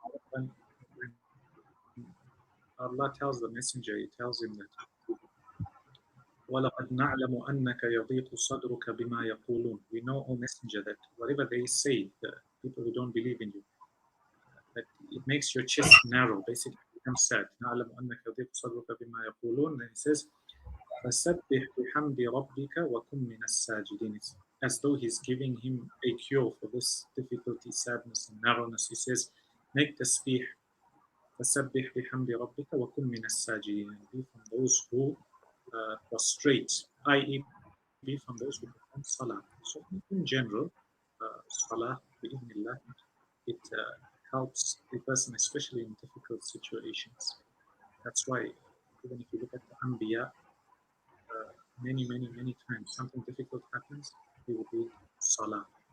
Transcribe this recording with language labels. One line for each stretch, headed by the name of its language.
English: When Allah tells the messenger, He tells him that
Arabic: وَلَقَدْ نَعْلَمُ أَنَّكَ يَضِيقُ صَدْرُكَ بِمَا يَقُولُونَ.
English: We know, O messenger, that whatever they say, the people who don't believe in you, that it makes your chest narrow, basically becomes sad.
Arabic: نَعْلَمُ أَنَّكَ يَضِيقُ صَدْرُكَ بِمَا يَقُولُونَ.
English: Then He says,
Arabic: فَسَبِّحْ بِحَمْدِ رَبِّكَ وَكُنْ مِنَ السَّاجِدِينَ.
English: It's as though He's giving him a cure for this difficulty, sadness, and narrowness. He says, make tasbih,
Arabic: فَسَبِّحْ بِحَمْدِ رَبِّكَ وَكُنْ مِنَ السَّاجِدِينَ.
English: Be from those who prostrate, i.e., be from those who perform salah. So, in general, salah, bi'idhnillah, it helps a person, especially in difficult situations. That's why, even if you look at the Anbiya, many times something difficult happens, he would read salah.